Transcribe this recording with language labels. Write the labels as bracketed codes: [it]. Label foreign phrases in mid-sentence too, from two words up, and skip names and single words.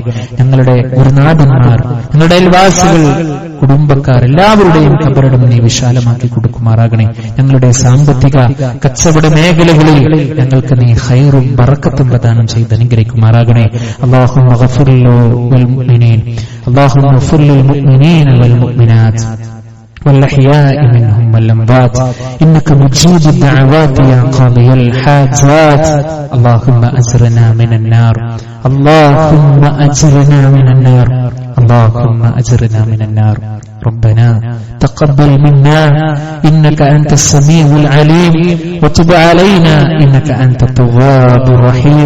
[ml] ഞങ്ങളുടെ ഗുരുനാഥന്മാർ, ഞങ്ങളുടെ അയൽവാസികൾ, കുടുംബക്കാർ എല്ലാവരുടെയും ഖബറിടം നീ വിശാലമാക്കി കൊടുക്കുമാറാകണേ. ഞങ്ങളുടെ സാമ്പത്തിക കച്ചവട മേഖലകളിൽ ഞങ്ങൾക്ക് നീ ഖൈറും ബറക്കത്തും പ്രദാനം ചെയ്ത് അനുഗ്രഹിക്കുമാറാകണേ. [ar] اللهم اغفر للمؤمنين اللهم اغفر للمؤمنين والمؤمنات والأحياء منهم والأموات إنك مجيب الدعوات يا قاضي الحاجات. اللهم أجرنا من النار، اللهم أجرنا من النار، اللهم أجرنا من النار. ربنا تقبل منا إنك أنت السميع العليم وتب علينا إنك أنت التواب الرحيم.